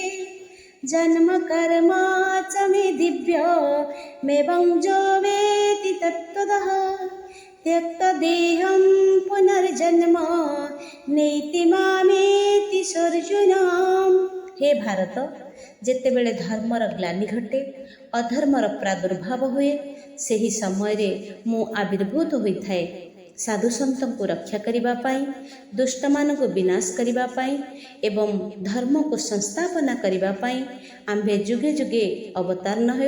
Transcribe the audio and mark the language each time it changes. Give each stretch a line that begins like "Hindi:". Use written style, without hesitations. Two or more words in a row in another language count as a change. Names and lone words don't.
Sanskrit: जन्म कर्म च मे दिव्यमेवं जो वेत्ति तत्त्वतः, त्यक्तदेहं पुनर्जन्म नेति मामेति अर्जुन। हे भारत,
Odia: ଯେତେବେଳେ ଧର୍ମର ଗ୍ଲାନି ଘଟେ, ଅଧର୍ମର ପ୍ରାଦୁର୍ଭାବ ହୁଏ, ସେହି ସମୟରେ ମୁଁ ଆବିର୍ଭୂତ ହୋଇଥାଏ। ସାଧୁସନ୍ତଙ୍କୁ ରକ୍ଷା କରିବା ପାଇଁ, ଦୁଷ୍ଟମାନଙ୍କୁ ବିନାଶ କରିବା ପାଇଁ ଏବଂ ଧର୍ମକୁ ସଂସ୍ଥାପନା କରିବା ପାଇଁ ଆମ୍ଭେ ଯୁଗେ ଯୁଗେ ଅବତାରଣ ହେଉ।